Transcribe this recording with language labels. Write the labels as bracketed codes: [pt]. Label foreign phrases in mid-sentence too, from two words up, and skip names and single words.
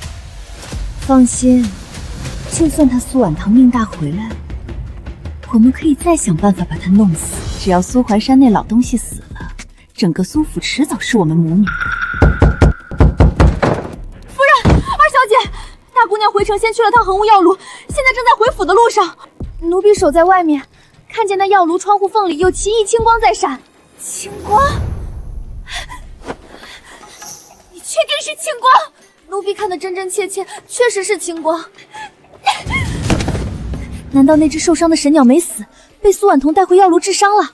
[zh] 放心，就算他苏婉堂命大回来了，我们可以再想办法把他弄死。只要蘇懷山那老東西死了，整個蘇府遲早是我們母女。夫人，二小姐，大姑娘回城先去了趟衡物藥爐，現在正在回府的路上。奴婢守在外面，看見那藥爐窗戶縫裡有奇異青光在閃。青光？你確定是青光？奴婢看得真真切切，確實是青光。難道那隻受傷的神鳥沒死，被蘇婉彤帶回藥爐治傷了？